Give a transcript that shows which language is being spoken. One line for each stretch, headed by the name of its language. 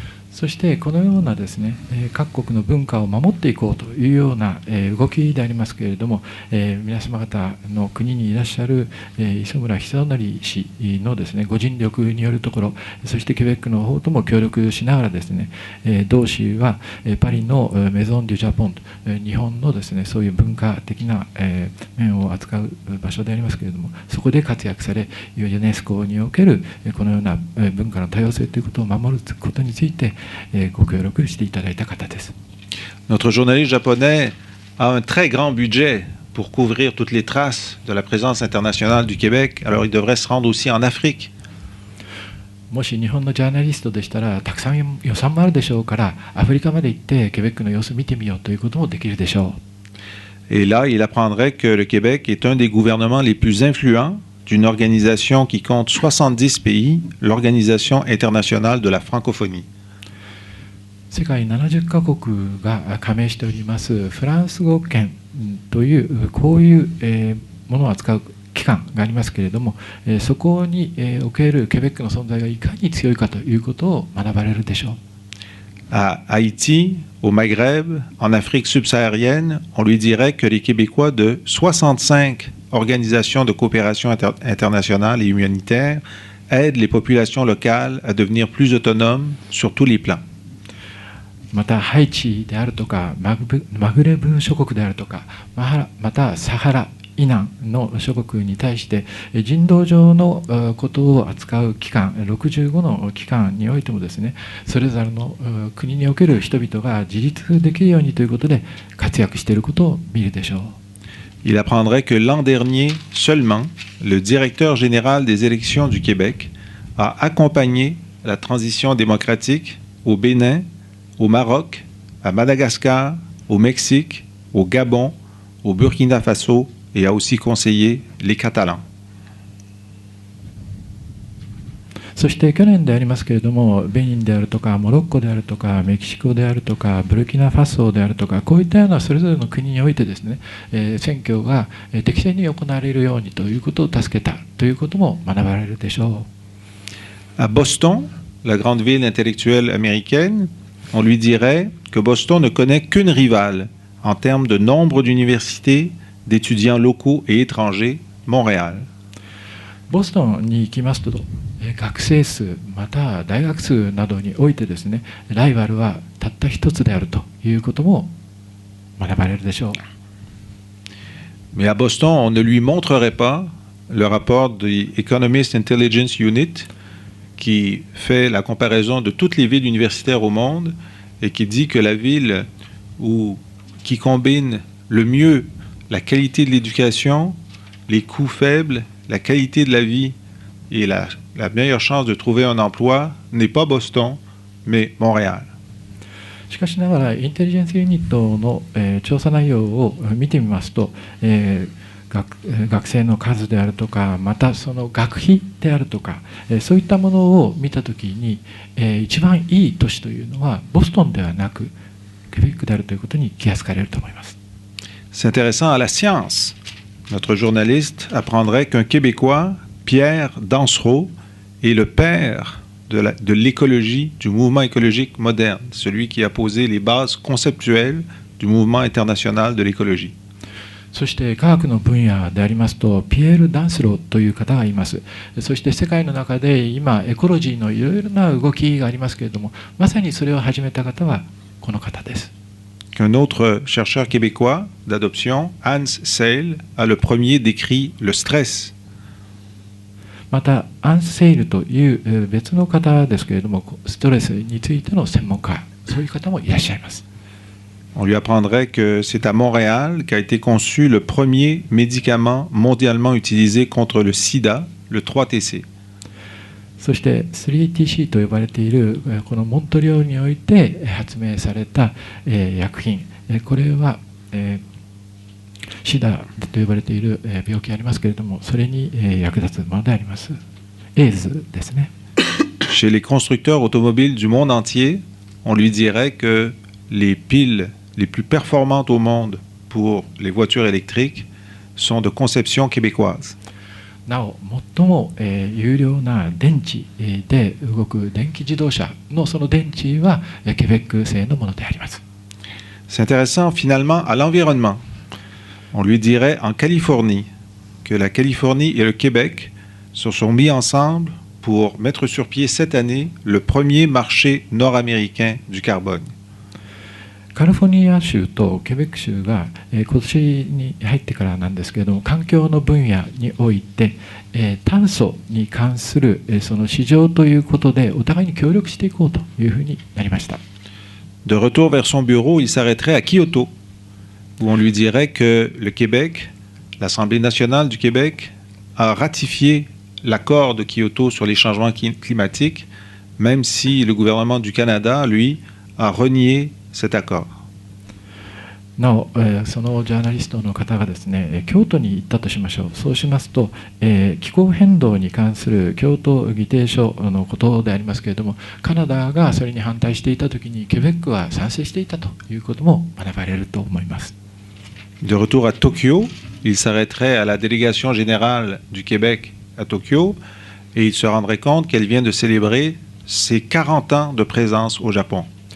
Japanese: そしてこのようなですね、各国の文化を守っていこうというような動きでありますけれども、皆様方の国にいらっしゃる磯村久典氏のですね、ご尽力によるところ、そしてケベックの方とも協力しながらですね、同氏はパリのメゾン・デュ・ジャポン、日本のですね、そういう文化的な面を扱う場所でありますけれども、そこで活躍され、ユネスコにおけるこのような文化の多様性ということを守ることについてご協力していただいた方です。
French: Notre journaliste japonais a un très grand budget pour couvrir toutes les traces de la présence internationale du Québec, alors il devrait se rendre aussi en Afrique.
Japanese: もし日本のジャーナリストでしたら、たくさん予算もあるでしょうから、アフリカまで行ってケベックの様子を見てみようということもできるでしょう。
French: Et là, il apprendrait que le Québec est un des gouvernements les plus influents d'une organisation qui compte 70 pays, l'Organisation internationale de la francophonie.
Japanese: 世界70カ国が加盟しておりますフランス語圏というこういうものを扱う機関がありますけれども、そこにおけるケベックの存在がいかに強いかということを学ばれるでしょう。
French: À Haïti, au Maghreb, en Afrique subsaharienne, on lui dirait que les Québécois de 65 organisations de coopération internationale et humanitaire aident les populations locales à devenir plus autonomes sur tous les plans.
Japanese: またハイチであるとかマグレブ諸国であるとかまたサハラ以南の諸国に対して人道上のことを扱う機関65の機関においてもですね、それぞれの国における人々が自立できるようにということで活躍していることを見るでしょう。
French: Il apprendrait que l'an dernier seulement, le directeur général des élections du Québec a accompagné la transition démocratique au Bénin, au Maroc, à Madagascar, au Mexique, au Gabon, au Burkina Faso et a aussi conseillé les Catalans.
Japanese: そして去年でありますけれども、ベニンであるとかモロッコであるとかメキシコであるとかブルキナファソであるとか、こういったようなそれぞれの国においてですね、選挙が適正に行われるようにということを助けたということも学ばれるでしょう。
French: À Boston, la grande ville intellectuelle américaine, on lui dirait que Boston ne connaît qu'une rivale en termes de nombre d'universités, d'étudiants locaux et étrangers, Montréal.
Japanese: ボストンに行きますと、学生数また大学数などにおいてですね、ライバルはたった一つであるということも学ばれるでしょう。
French: Mais à Boston, on ne lui montrerait pas le rapport du Economist Intelligence Unit qui fait la comparaison de toutes les villes universitaires au monde et qui dit que la ville qui combine le mieux la qualité de l'éducation, les coûts faibles, la qualité de la vie et la meilleure chance de trouver un emploi n'est pas Boston, mais Montréal.
Japanese: しかしながらインテリジェンスユニットの、調査内容を見てみますと、学生の数であるとかまたその学費であるとか、そういったものを見たときに、一番いい都市というのはボストンではなくケベックであるということに気がつかれると思います。
French: C'est intéressant à la science. Notre journaliste apprendrait qu'un Québécois, Pierre Dansereau, est le père de l'écologie, du mouvement écologique moderne, celui qui a posé les bases conceptuelles du mouvement international de l'écologie.
Japanese: そして科学の分野でありますとピエール・ダンスローという方がいます。そして世界の中で今エコロジーのいろいろな動きがありますけれども、まさにそれを始めた方はこの方です。
French: Qu'un autre chercheur québécois d'adoption, Hans Seil, a le premier décrit le stress.
Japanese: またアンス・セイルという別の方ですけれども、ストレスについての専門家、そういう方もいらっしゃいます。
French: On lui apprendrait que c'est à Montréal qu'a été conçu le premier médicament mondialement utilisé contre le sida, le 3TC.
Japanese: そして 3TC と呼ばれているこのモントリオールにおいて発明された薬品、これはシダと呼ばれている病気がありますけれども、それに役立つものであります。エイズですね。
French: Chez les constructeurs automobiles du monde entier, on lui dirait que les piles les plus performantes au monde pour les voitures électriques sont de conception québécoise.
Japanese: なお最も有料な電池で動く電気自動車のその電池はケベック製のものであります。
French: C'est intéressant finalement à l'environnement. On lui dirait en Californie que la Californie et le Québec se sont mis ensemble pour mettre sur pied cette année le premier marché nord-américain du carbone.
Japanese: カリフォルニア州とケベック州が今年に入ってからなんですけれども、環境の分野において炭素に関するその市場ということでお互いに協力していこうというふうになりました。
French: De retour vers son bureau, il s'arrêterait à Kyoto, où on lui dirait que le Québec, l'Assemblée nationale du Québec, a ratifié l'accord de Kyoto sur les changements climatiques, même si le gouvernement du Canada, lui, a renié cet accord.
Japanese: なお、そのジャーナリストの方がですね、京都に行ったとしましょう。そうしますと、気候変動に関する京都議定書のことでありますけれども、カナダがそれに反対していたときに、ケベックは賛成していたということも学ばれると思います。
French: De retour à Tokyo, il s'arrêterait à la délégation générale du Québec à Tokyo et il se rendrait compte qu'elle vient de célébrer ses 40 ans de présence au Japon.